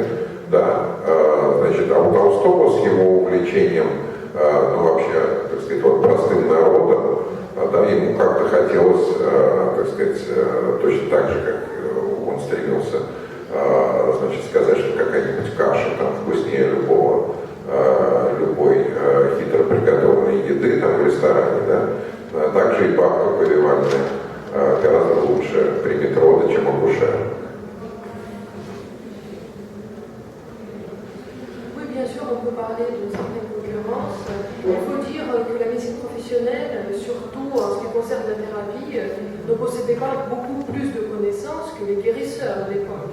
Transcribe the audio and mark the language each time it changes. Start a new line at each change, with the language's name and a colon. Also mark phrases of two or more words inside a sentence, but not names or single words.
Russian: Да, значит, а у Толстого с его увлечением, ну вообще, так сказать, вот простым народом, да, ему как-то хотелось, так сказать, точно так же, как он стремился, значит, сказать, что какая-нибудь каша там вкуснее любой хитро приготовленной еды там в ресторане, да. Также и бабка повивальная гораздо лучше примет роды, чем акушер.
French: Oui, bien sûr, on peut parler d'une certaine concurrence. Il faut dire que la médecine professionnelle, surtout en ce qui concerne la thérapie, ne possédait pas beaucoup plus de connaissances que les guérisseurs de l'époque.